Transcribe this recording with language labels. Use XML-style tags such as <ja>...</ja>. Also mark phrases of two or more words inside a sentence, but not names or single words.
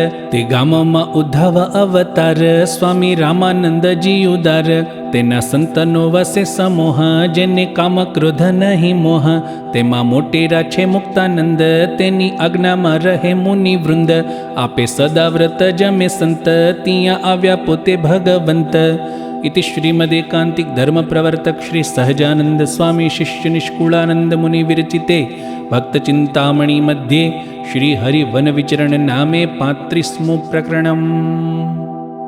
<gu>તે ગામમાં ઉદ્ધવ અવતાર, સ્વામી રામાનંદજી ઉદાર. તેના સંતનો વસે સમૂહ, જેને કામ ક્રોધ નહીં મોહ. તેમાં મોટેરા છે મુક્તાનંદ, તેની આજ્ઞામાં રહે મુનિ વૃંદ. આપે સદા વ્રત જમે સંત, ત્યાં આવ્યા પોતે ભગવંત.</gu> <sa>इति श्रीमदेकांतिक धर्म प्रवर्तक श्री सहजानंद स्वामी शिष्य निष्कुलानंद मुनि विरचिते भक्त चिंतामणि मध्ये श्री हरि वन विचरण नामे 35मुं प्रकरणम्।</sa>